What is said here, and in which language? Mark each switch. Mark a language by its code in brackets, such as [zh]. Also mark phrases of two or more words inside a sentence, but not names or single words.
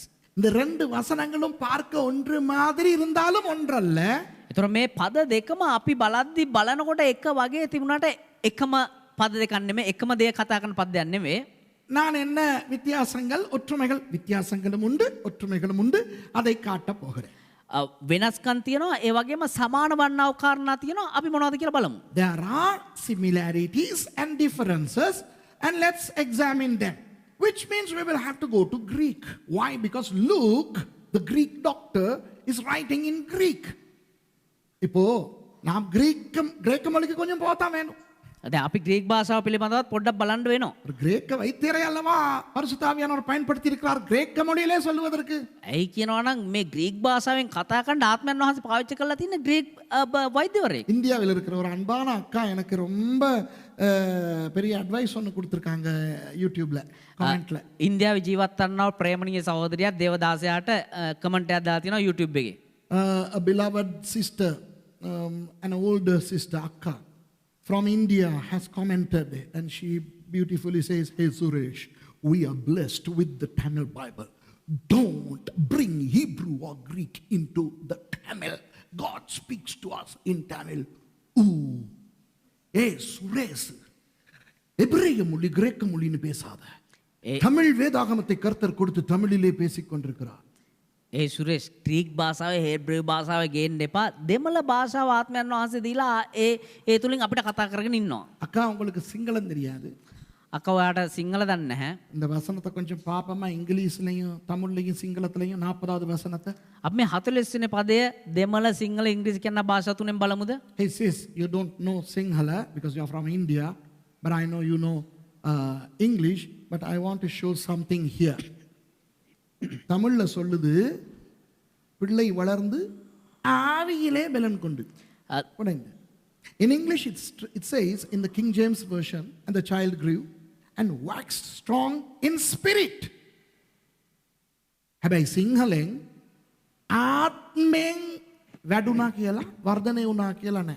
[ta] இந்த ரெண்டு வசனங்களும் பார்க்க ஒன்று மாதிரி இருந்தாலும் ஒன்றல்ல. [si] ඒතර මේ පද දෙකම අපි බලද්දි බලනකොට එක වගේ තිබුණාට එකම පද දෙකක් නෙමෙයි එකම දේ කතා කරන පදයක් නෙමෙයි. [ta] நான் என்ன வித்தியாசங்கள் வித்தியாசங்களும் உண்டு ஒற்றுமைகளும் உண்டு அதை காட்ட போகிறேன். [si] වෙනස්කම් තියෙනවා ඒ වගේම සමාන වන්නා වූ කාරණා තියෙනවා අපි මොනවද කියලා බලමු. [en] There are similarities and differences and let's examine them. Which means we will have to go to Greek. Why? Because Luke, the Greek doctor, is writing in Greek. [ta] இப்போ நாம் கிரேக்க மொழிக்கு கொஞ்சம் போத்தா வேணும். [si] දැන් අපි ග්‍රීක භාෂාව පිළිබඳවත් පොඩ්ඩක් බලන්න වෙනවා. [ta] ஒரு கிரேக்க வைத்தியரை அல்லவா பரிசுத்த ஆவியானவர் பயன்படுத்தி இருக்கிறார் கிரேக்க மொழியிலே சொல்லுவதற்கு. [si] ඇයි කියනවා නම් මේ ග්‍රීක භාෂාවෙන් කතා කරන්න ආත්මයන් වහන්සේ පාවිච්චි කරලා තියෙන ග්‍රීක වෛද්‍යවරයෙක්. [ta] இந்தியாவில் இருக்கிற ஒரு அன்பான அக்கா எனக்கு ரொம்ப பெரிய அட்வைஸ் ஒன்று கொடுத்துருக்காங்க யூடியூப்ல கமெண்ட்ல. [si] ඉන්දියාවේ ජීවත් වන්නා ප්‍රේමණීය සහෝදරියක් දේවදාසයාට කමෙන්ට් එකක් දාලා තියෙනවා YouTube එකේ. [en] A beloved sister, an older sister akka from India has commented and she beautifully says, "Hey Suresh, we are blessed with the Tamil Bible. Don't bring Hebrew or Greek into the Tamil. God speaks to us in Tamil." Ooh. Hey Suresh, [ta] எபிரேய மொழி கிரேக்க மொழின்னு பேசாத. தமிழ் வேதாகமத்தை கர்த்தர் கொடுத்து தமிழிலே பேசிக் கொண்டிருக்கிறார். [si] ඒ සුරේෂ් ක්‍රීක් භාෂාව හේබ්‍රේව භාෂාව ගේන්න එපා. දෙමළ භාෂාව ආත්මයන් වහන්සේ දීලා ඒ තුලින් අපිට කතා කරගෙන ඉන්නවා. [ta] அக்கா உங்களுக்கு சிங்களம் தெரியாது. [si] අක්කා ඔයාට සිංහල දන්නේ නැහැ. [ta] இந்த வசனத்தை கொஞ்சம் பாப்போமா, இங்கிலீஷ்லயும் தமிழ்லையும் சிங்களத்திலையும் 40வது வசனத்தை. [si] අපි මේ 40 වෙනි පදය දෙමළ සිංහල ඉංග්‍රීසි කියන භාෂා තුනෙන් බලමුද? [en] Hey sis, you don't know Sinhala because you are from India, but I know you know English, but I want to show something here. [ta] தமிழ்ல சொல்லுது, பிள்ளை வளர்ந்து ஆவியிலே பலன் கொண்டு. [en] In English it says in the King James version, and the child grew and waxed strong in spirit. [si] හැබැයි සිංහලෙන් ආත්මෙන් වැඩුණා කියලා වර්ධනය වුණා කියලා නැහැ.